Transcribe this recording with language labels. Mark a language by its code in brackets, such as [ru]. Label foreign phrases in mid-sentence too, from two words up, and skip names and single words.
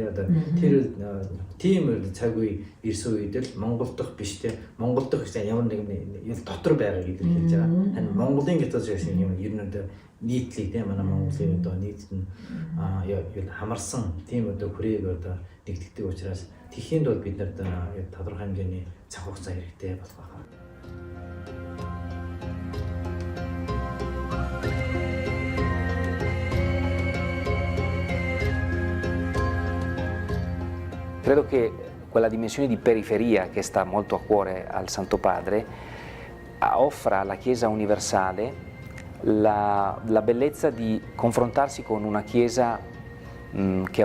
[mn] Тэр тийм цаг үе ирсэн үед л Монгол дахь биш те Монгол дахь гэсэн ямар нэгэн дотор байгааг илэрхийлж байгаа. Харин Монголын гэдэг шиг юм ер нь нийтлэг те манай Монголын одоо нийт нь хамарсан тийм одоо хүрээг одоо нэгтгэдэг учраас тэхийн бол бид нарт тодорхой хэмжээний цаг хугацаа хэрэгтэй болох байна. [it] Credo che quella dimensione di periferia che sta molto a cuore al Santo Padre offre alla Chiesa universale la bellezza di confrontarsi con una Chiesa che